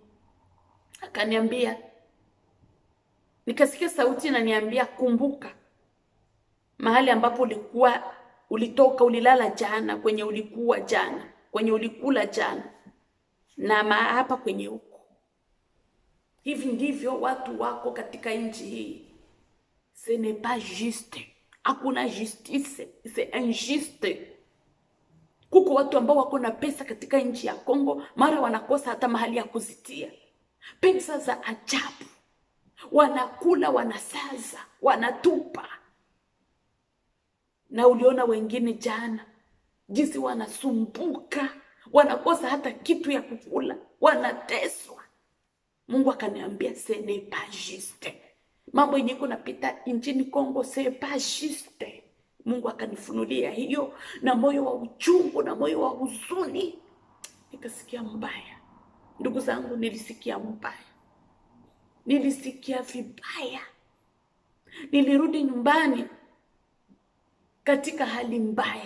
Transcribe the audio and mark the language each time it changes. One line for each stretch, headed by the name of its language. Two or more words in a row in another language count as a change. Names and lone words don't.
Swahili: Akaniambia, nikasikia sauti inaniambia, kumbuka mahali ambapo ulilala jana, kwenye ulikuwa jana, kwenye ulikula jana, na hapa kwenye huko. Hivi ndivyo watu wako katika nchi hii.
French: Ce n'est pas juste.
Swahili: Hakuna justice,
French: c'est injuste.
Swahili: Kuko watu ambao wako na pesa katika nchi ya Kongo, mara wanakosa hata mahali ya kuzitia. Pesa za ajabu. Wanakula, wanasaza, wanatupa. Na uliona wengine jana jinsi wanasumbuka, wanakosa hata kitu ya kukula, wanateswa. Mungu akaniambia,
French: ce n'est pas juste.
Swahili: Mambo yenye kunapita nchini Kongo,
French: ce n'est pas juste.
Swahili: Mungu akanifunulia hiyo, na moyo wa uchungu na moyo wa huzuni. Nikasikia mbaya. Ndugu zangu, nilisikia mbaya. Nilisikia vibaya. Nilirudi nyumbani katika hali mbaya.